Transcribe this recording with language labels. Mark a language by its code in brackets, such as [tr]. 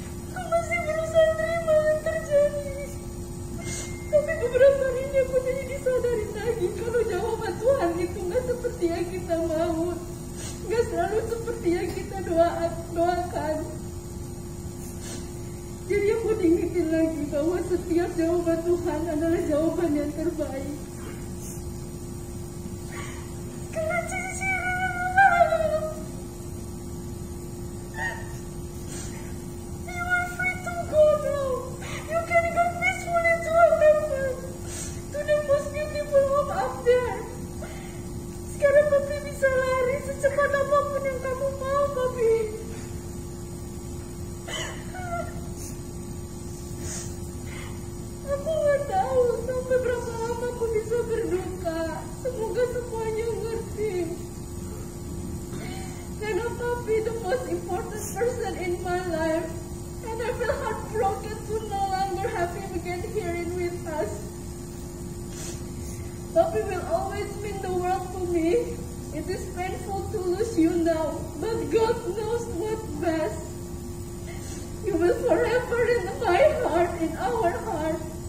[id] Aku masih berusaha terima yang terjadi. Tapi beberapa hari ini aku jadi disadarin lagi kalau jawaban Tuhan itu gak seperti yang kita mau. Gak selalu seperti yang kita doakan. Jadi aku diingetin lagi bahwa setiap jawaban Tuhan adalah jawaban yang terbaik. Karena [en] you are free to go now. You can go peacefully to heaven, to the most beautiful home up there. [id] Sekarang Papi bisa lari secepat apapun yang kamu mau, Papi. Aku gak tahu sampai berapa lama aku bisa berduka. Semoga semuanya ngerti. Karena [en] Papi the most important person in my life. And I feel heartbroken to no longer have him again here in with us. Papi will always mean the world to me. It is painful to lose you now, but God knows what's best. You will forever in my heart, in our heart.